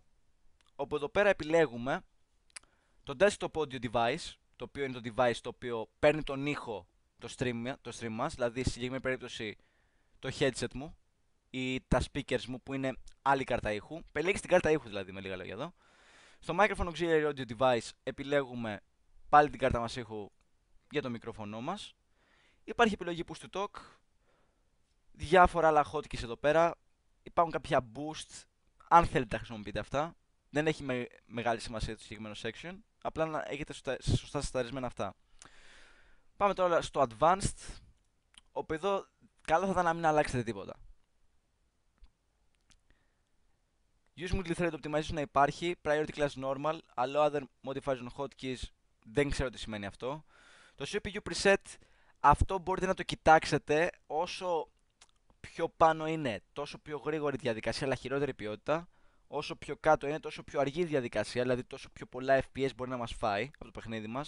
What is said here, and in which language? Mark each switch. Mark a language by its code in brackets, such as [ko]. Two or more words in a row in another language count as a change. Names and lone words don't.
[el] Όπου εδώ πέρα επιλέγουμε το [en] desktop audio device, [el] το οποίο είναι το device το οποίο παίρνει τον ήχο το stream μας, δηλαδή στη συγκεκριμένη περίπτωση το headset μου ή τα speakers μου που είναι άλλη κάρτα ήχου. Επιλέγεις την κάρτα ήχου δηλαδή με λίγα λόγια εδώ. Στο [en] microphone auxiliary audio device [el] επιλέγουμε πάλι την κάρτα μας ήχου για το μικρόφωνο μας. Υπάρχει επιλογή [en] push to talk, [el] διάφορα άλλα hotkeys εδώ πέρα. Υπάρχουν κάποια boost, αν θέλετε να χρησιμοποιείτε αυτά. Δεν έχει μεγάλη σημασία το συγκεκριμένο section, απλά να έχετε σωστά συσταρισμένα αυτά. Πάμε τώρα στο advanced, όπου εδώ καλό θα ήταν να μην αλλάξετε τίποτα. [en] Use multi-thread optimization [el] να υπάρχει, [en] priority class normal, allow other modifiers on hotkeys, [el] δεν ξέρω τι σημαίνει αυτό. Το [en] CPU preset, [el] αυτό μπορείτε να το κοιτάξετε, όσο πιο πάνω είναι, τόσο πιο γρήγορη διαδικασία, αλλά χειρότερη ποιότητα. Όσο πιο κάτω είναι, τόσο πιο αργή διαδικασία, δηλαδή τόσο πιο πολλά FPS μπορεί να μας φάει από το παιχνίδι μας.